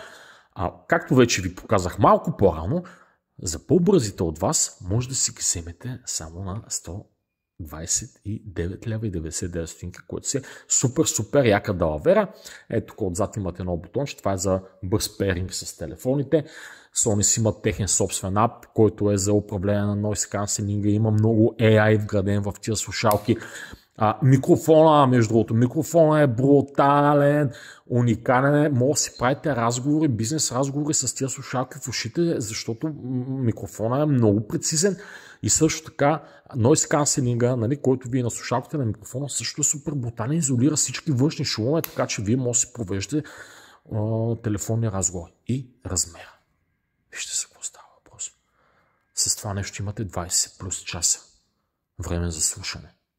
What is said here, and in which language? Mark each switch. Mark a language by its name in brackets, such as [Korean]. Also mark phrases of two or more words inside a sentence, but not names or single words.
[Bulgarian] Както вече ви показах малко по-рано, за по-бързите от вас може да си ги вземете само на 129 лева и 99 стотинка, което си е супер яка далавера. Ето тук отзад имате едно бутонче, това е за бърз пейринг с телефоните. Sony си имат техен собствен ап, който е за управление на [English] noise cancelling. [Bulgarian] Има много AI вграден в тия слушалки. Микрофона, между другото, микрофона е брутален, уникален. Може да си правите разговори, бизнес разговори с тия слушалки в ушите, защото микрофона е много прецизен. И също така, [English] noise cancelling, [Bulgarian] нали, който ви е на слушалките на микрофона, също е супер брутален, изолира всички външни шумове, така че вие може да си провеждате телефонни разговори. И размера. Вижте за какво става въпрос. С това нещо имате 20 плюс часа време за слушане.